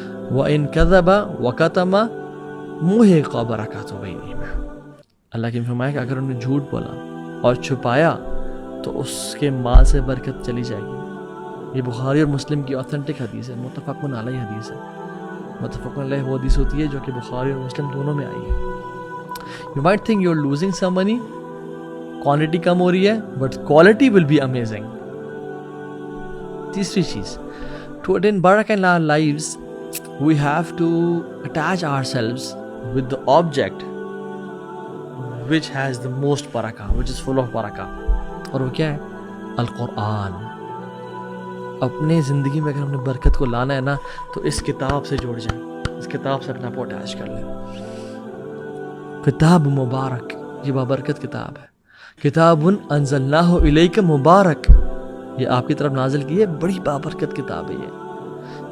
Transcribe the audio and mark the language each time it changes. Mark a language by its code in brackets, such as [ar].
[ar] وَإِن كَذَبَ وَكَتَمَ مُحِقَ بَرَكَاتُ بَيْنِهِمَا, [ur] اللہ کی فرمایا کہ اگر انہوں نے جھوٹ بولا اور چھپایا تو اس کے مال سے برکت چلی جائے گی. یہ بخاری اور مسلم کی اوتھینٹک حدیث ہے, متفق علیہ حدیث ہے. متفق علیہ وہ حدیث ہوتی ہے جو کہ بخاری اور مسلم دونوں میں آئی ہے. [en] You might think you're losing some money, quantity [ur] کم ہو رہی ہے, [en] but quality will be amazing. [ur] تیسری چیز, [en] to attain barakah in our lives, we have to attach ourselves with the object which has the most barakah, which is full of barakah. [ur] اور وہ کیا ہے؟ القرآن. اپنے زندگی میں اگر ہم نے برکت کو لانا ہے نا تو اس کتاب سے جوڑ جائیں, اس کتاب سے اپنا آپ کو اٹیچ کر لیں. کتاب مبارک, یہ بابرکت کتاب ہے. [ar] کتاب انزلناہ الیک مبارک, [ur] یہ آپ کی طرف نازل کی ہے, بڑی بابرکت کتاب ہے یہ.